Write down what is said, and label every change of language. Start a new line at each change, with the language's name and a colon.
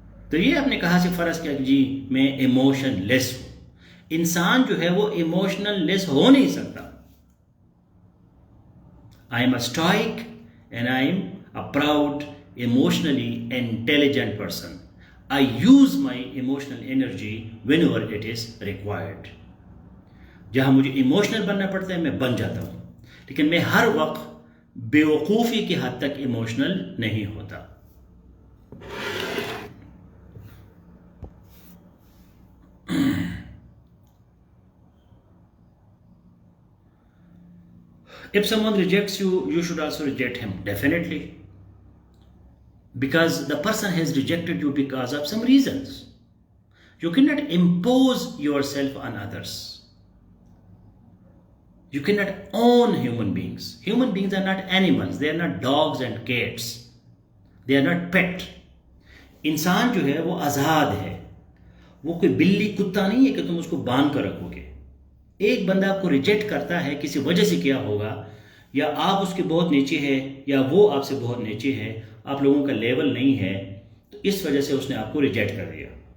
Urdu: تو یہ آپ نے کہا سے فرض کیا کہ جی میں ایموشن لیس ہوں. انسان جو ہے وہ ایموشنل لیس ہو نہیں سکتا.
English: I am a stoic and I am a proud emotionally intelligent person. I use my emotional energy whenever it is required.
Urdu: جہاں مجھے ایموشنل بننا پڑتا ہے میں بن جاتا ہوں، لیکن میں ہر وقت بیوقوفی کی حد تک ایموشنل نہیں ہوتا.
English: If someone rejects you, you should also reject him. Definitely. Because the person has rejected you because of some reasons. You cannot impose yourself on others. You cannot own human beings. Human beings are not animals. They are not dogs and cats. They are not pet.
Urdu: انسان جو ہے وہ آزاد ہے. وہ کوئی بلی کتا نہیں ہے کہ تم اس کو باندھ کر رکھو گے. ایک بندہ آپ کو ریجیکٹ کرتا ہے کسی وجہ سے کیا ہوگا, یا آپ اس کے بہت نیچے ہے یا وہ آپ سے بہت نیچے ہے, آپ لوگوں کا لیول نہیں ہے, تو اس وجہ سے اس نے آپ کو ریجیکٹ کر دیا.